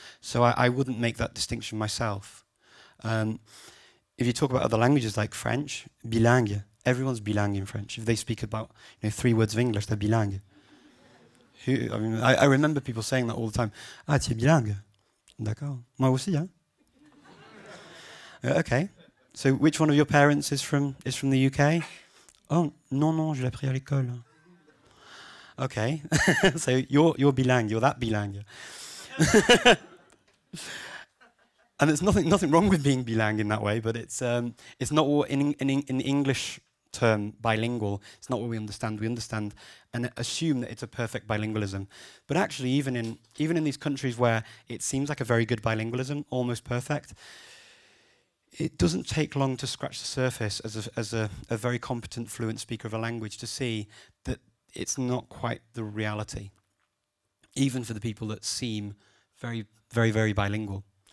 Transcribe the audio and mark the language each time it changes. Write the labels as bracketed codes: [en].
[en] So I wouldn't make that distinction myself. If you talk about other languages like French, bilingue, everyone's bilingue in French. If they speak about 3 words of English, they're bilingue. I remember people saying that all the time. [fr] Ah, tu es bilingue? D'accord. Moi aussi, hein? Okay. [en] So which one of your parents is from the UK? [fr] Oh, non, je l'ai appris à l'école. [en] Okay, so you're bilingue, you're that bilingue. And there's nothing wrong with being bilingue in that way, but it's not what in the English term bilingual, it's not what we understand. We understand and assume that it's a perfect bilingualism. But actually, even in these countries where it seems like a very good bilingualism, almost perfect, it doesn't take long to scratch the surface as a very competent, fluent speaker of a language to see that it's not quite the reality, even for the people that seem very, very, very bilingual.